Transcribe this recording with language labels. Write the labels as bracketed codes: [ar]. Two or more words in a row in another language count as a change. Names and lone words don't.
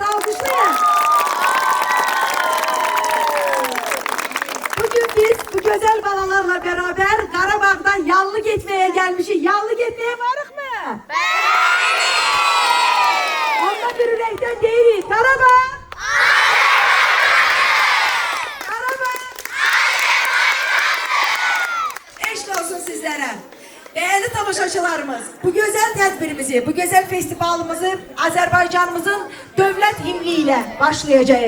[az] Alqışlayın. Bugün biz bu gözəl balalarla beraber Qarabağdan yallı getməyə gəlmişik. Yallı getməyə varıq mı? Onda bir ürəkdən deyirik. Qarabağ! [tr] Sizlere. Değerli tamaşaçılarımız, bu güzel tedbirimizi, bu güzel festivalimizi Azerbaycanımızın devlet himniyle başlayacağız.